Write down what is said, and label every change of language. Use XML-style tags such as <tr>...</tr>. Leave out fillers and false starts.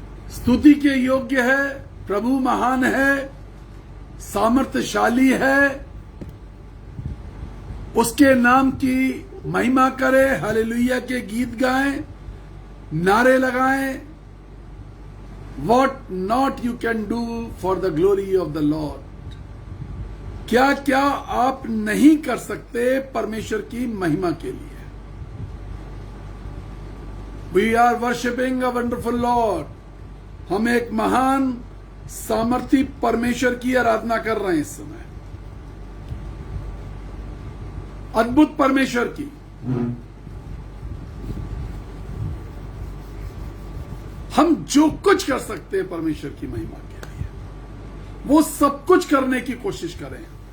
<hi>स्तुति के योग्य है, प्रभु महान है, सामर्थ्यशाली है, उसके नाम की महिमा करें, हालेलुया के गीत गाएं, नारे लगाएं।</hi> <en>What not you can do for the glory of the Lord।</en> <hi>क्या क्या आप नहीं कर सकते परमेश्वर की महिमा के लिए।</hi> <en>We are worshiping a wonderful Lord।</en> <hi>हम एक महान सामर्थी परमेश्वर की आराधना कर रहे हैं इस समय, अद्भुत परमेश्वर की। हम जो कुछ कर सकते हैं परमेश्वर की महिमा के लिए, वो सब कुछ करने की कोशिश करें।</hi>